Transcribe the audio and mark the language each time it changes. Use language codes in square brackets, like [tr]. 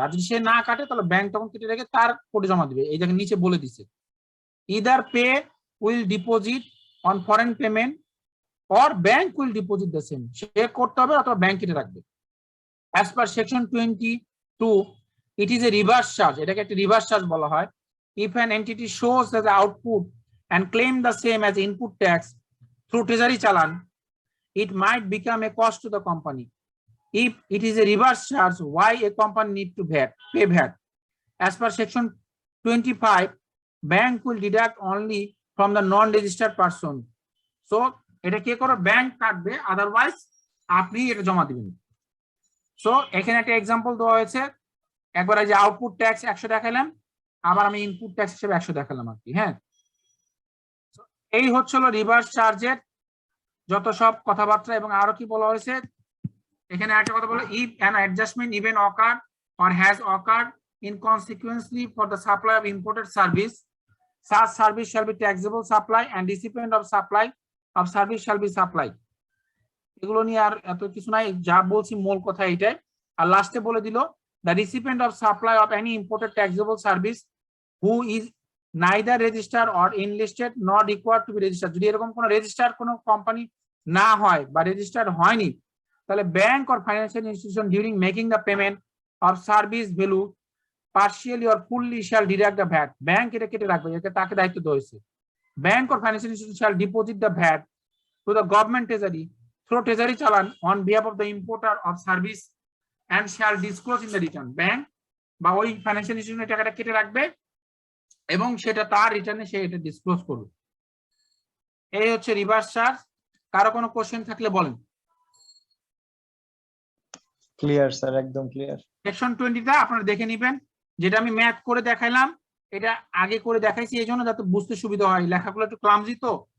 [bn] আর যদি সে না কাটে তাহলে ব্যাংক তখন কেটে রেখে তার কোডে জমা দিবে। এই জায়গায় নিচে বলে দিছে [en] either pay will deposit on foreign payment or bank will deposit the same, [bn] সে করতে হবে অথবা ব্যাংক কেটে রাখবে। [en] as per section 22 it is a reverse charge, [bn] এটাকে একটা রিভার্স চার্জ বলা হয়। [en] If an entity shows the output and claim the same as input tax through treasury challan, it might become a cost to the company. If it is a reverse charge, why a company need to pay VAT? As per section 25, bank will deduct only from the non-registered person. [bn] So এটা কে করে? Bank কাটবে, otherwise আপনি এটা জমা দিবেন। So এখানে একটা example দেওয়া হয়েছে, একবার যে আউটপুট ট্যাক্স 100 দেখালাম, আবার আমি ইনপুট ট্যাক্স হিসেবে 100 দেখালাম আর কি। হ্যাঁ, এই হচ্ছিল রিভার্স চার্জের যত সব কথাবার্তা। এবং আরো কি বলা হয়েছে এখানে একটা কথা বলে, [en] If an adjustment even occur or has occurred inconsequently for the supply of imported service, such service shall be taxable supply and recipient of supply of service shall be supply। [bn] এগুলো নিয়ে আর এত কিছু নাই, যা বলছি মূল কথা এইটাই। আর লাস্টে বলে দিল [en] the recipient of supply of any imported taxable service who is neither registered or enlisted nor required to be registered। [bn] যদি এরকম কোনো রেজিস্টার কোনো কোম্পানি না হয় বা রেজিস্টার্ড হয়নি, তাহলে bank [en] or financial institution during making the payment of service value partially or fully shall deduct the VAT। [bn] Bank এটা কেটে রাখবে, এটা তাকে দায়িত্ব দেওয়া হয়েছে। [en] bank or financial institution shall deposit the VAT to the government treasury through treasury challan on behalf of the importer of service and shall disclose in the return. [bn] Bank বা ওই ফাইন্যান্সিয়াল ইনস্টিটিউশনের টাকাটা কেটে রাখবে এবং সেটা তার রিটার্নে সে এটা ডিসক্লোজ করবে। এই হচ্ছে রিভার্স চার্জ। কারো কোনো কোশ্চেন থাকলে বলেন। ক্লিয়ার স্যার, একদম ক্লিয়ার। সেকশন 20টা আপনারা দেখে নেবেন, যেটা আমি ম্যাথ করে দেখাইলাম এটা আগে করে দেখাইছি এই জন্য যাতে বুঝতে সুবিধা হয়, লেখাগুলো একটু ক্লামজি তো।